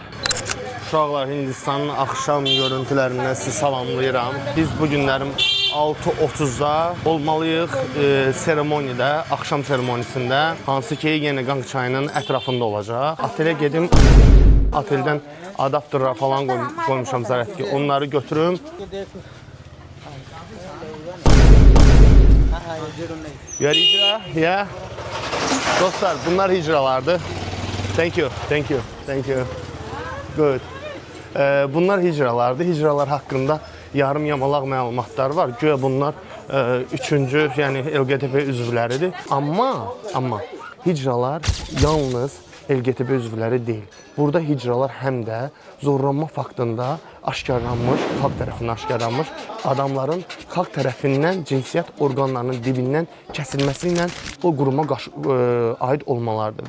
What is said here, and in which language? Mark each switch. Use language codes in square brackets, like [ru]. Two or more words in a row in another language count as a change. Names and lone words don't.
[az] Uşaqlar, Hindistanın axşam görüntülərindən sizi salamlayıram. Biz bu günlərim 6:30-da olmalıyıq seremoniyada, axşam seremonisində. Hansı ki, yenə Qanq çayının ətrafında olacaq. Otelə gedim, oteldən adapterlər falan qoymuşam zərət ki, onları götürüm. [en] You are hicra? Yeah. [az] Dostlar, bunlar hicralardır. [en] Thank you, thank you, thank you. Good. [az] Bunlar hicralardır. Hicralar haqqında yarım yamalaq məlumatlar var. Güya bunlar üçüncü, yəni LGTB üzvləridir. Amma hicralar yalnız LGTB üzvləri deyil. Burada hicralar həm də zorlanma faktında aşkarlanmış, xalq tərəfindən aşkarlanmış adamların xalq tərəfindən cinsiyyət orqanlarının dibindən kəsilməsi ilə o quruma aid olmalarıdır.